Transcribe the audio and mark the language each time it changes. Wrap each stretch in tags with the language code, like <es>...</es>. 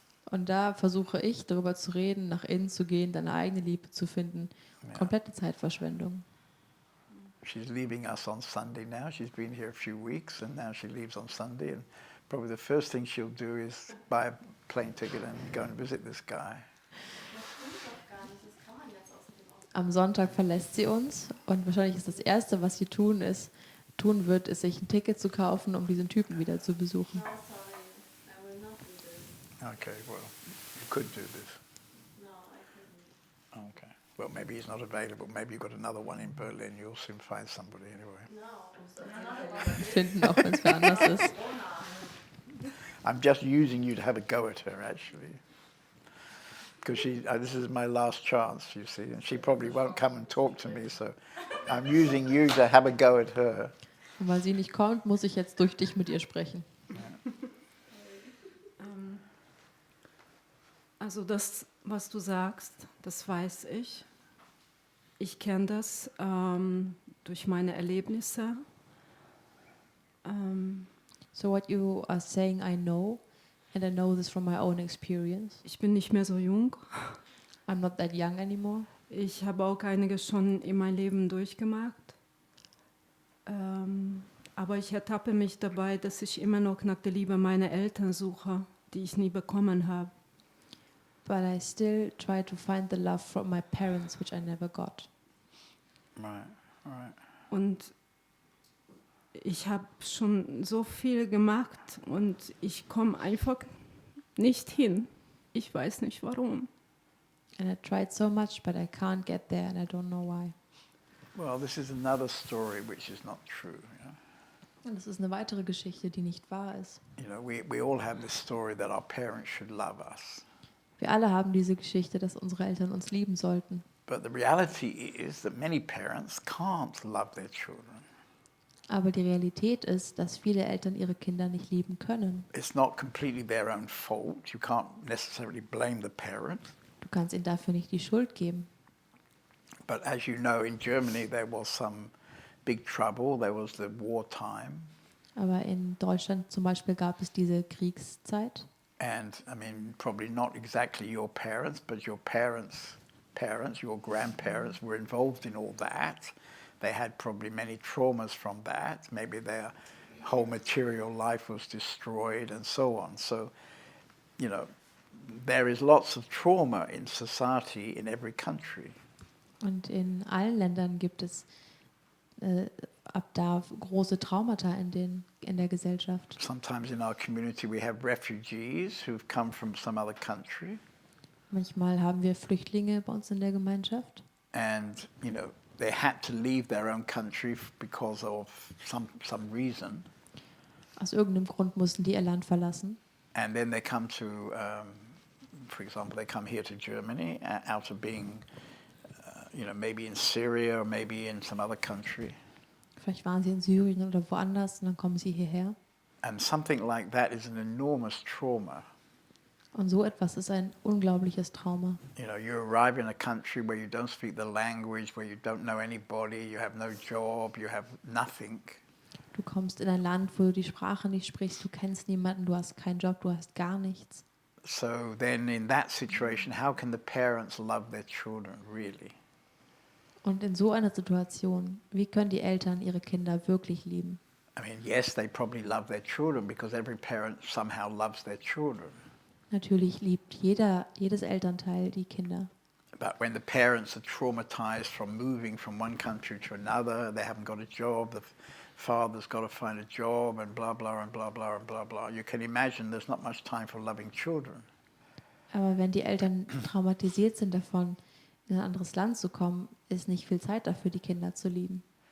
<de>Und da versuche ich, darüber zu reden, nach innen zu gehen, deine eigene Liebe zu finden. Komplette Zeitverschwendung.</de> <en>She's leaving us on Sunday now. She's been here a few weeks and now she leaves on Sunday. And probably the first thing she'll do is buy a plane ticket and go and visit this guy.</en> <de>Am Sonntag verlässt sie uns und wahrscheinlich ist das Erste, was sie tun wird, ist sich ein Ticket zu kaufen, um diesen Typen wieder zu besuchen.</de> <en>Okay, well, you could do this. Okay. Well, maybe he's not available. Maybe you've got another one in Berlin. You'll soon find somebody anyway.</en> <de>Finden, auch wenn es wer anders ist.</de> <en>I'm just using you to have a go at her, actually. Because this is my last chance, you see, and she probably won't come and talk to me, so I'm using you to have a go at her.</en> <de>Und weil sie nicht kommt, muss ich jetzt durch dich mit ihr sprechen. Also das, was du sagst, das weiß ich. Ich kenne das durch meine Erlebnisse.</de> <en>So what you are saying, I know, and I know this from my own experience.</en> <de>Ich bin nicht mehr so jung.</de> <en>I'm not that young anymore.</en> <de>Ich habe auch einiges schon in meinem Leben durchgemacht. Aber ich ertappe mich dabei, dass ich immer noch nach der Liebe meiner Eltern suche, die ich nie bekommen habe.</de> <en>But I still try to find the love from my parents, which I never got. Right, right.</en> <de>Und ich habe schon so viel gemacht und ich komme einfach nicht hin. Ich weiß nicht warum.</de> <en>And I tried so much, but I can't get there, and I don't know why. Well, this is another story which is not true.</en> <de>Und das ist eine weitere Geschichte, die nicht wahr ist.</de> <en>We all have this story that our parents should love us.</en> <de>Wir alle haben diese Geschichte, dass unsere Eltern uns lieben sollten.</de> <en>But the reality is that many parents can't love their children.</en> <de>Aber die Realität ist, dass viele Eltern ihre Kinder nicht lieben können.</de> <en>It's not completely their own fault. You can't necessarily blame the parent.</en> <de>Du kannst ihnen dafür nicht die Schuld geben.</de> <en>But as you know, in Germany there was some big trouble. There was the wartime.</en> <de>Aber in Deutschland zum Beispiel gab es diese Kriegszeit.</de> <en>And I mean, probably not exactly your parents, but your parents' parents, your grandparents were involved in all that. They had probably many traumas from that. Maybe their whole material life was destroyed and so on. So, there is lots of trauma in society in every country.</en> <de>Und in allen Ländern gibt es ab da große Traumata in der Gesellschaft.</de> <en>Sometimes in our community we have refugees who've come from some other country.</en> <de>Manchmal haben wir Flüchtlinge bei uns in der Gemeinschaft.</de> <en>And, they had to leave their own country because of some reason.</en> <de>Aus irgendeinem Grund mussten die ihr Land verlassen.</de> <en>And then they come to, for example, they come here to Germany out of being, maybe in Syria or maybe in some other country.</en> <de>Vielleicht waren sie in Syrien oder woanders und dann kommen sie hierher.</de> <en>And something like that is an enormous trauma.</en> <de>Und so etwas ist ein unglaubliches Trauma.</de> <en>You arrive in a country where you don't speak the language, where you don't know anybody, you have no job, you have nothing.</en> <de>Du kommst in ein Land, wo du die Sprache nicht sprichst, du kennst niemanden, du hast keinen Job, du hast gar nichts.</de> <en>So then in that situation, how can the parents love their children really?</en> <de>Und in so einer Situation, wie können die Eltern ihre Kinder wirklich lieben?</de> <en>I mean, yes, they probably love their children because every parent somehow loves their children.</en> <de>Natürlich liebt jedes Elternteil die Kinder.</de> <en>But when the parents are traumatized from moving from one country to another, they haven't got a job, the father's got to find a job and blah, blah, and blah, blah, and blah, blah. You can imagine there's not much time for loving children.</en> <de>Aber wenn die Eltern traumatisiert sind davon, in ein anderes Land zu kommen, ist nicht viel Zeit dafür, die Kinder zu lieben.</de>